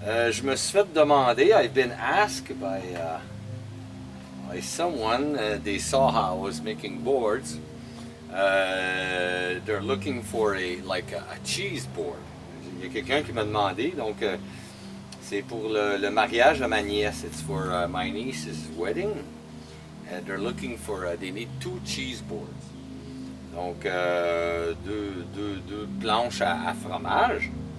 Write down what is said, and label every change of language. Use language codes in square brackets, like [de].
[fr] Je me suis fait demander, [en] I've been asked by someone, they saw how I was making boards. They're looking for a cheese board. [fr] Il y a quelqu'un qui m'a demandé, donc c'est pour le mariage de ma nièce. [en] It's for my niece's wedding. And they're looking for, they need 2 cheese boards. [fr] Donc deux planches à fromage.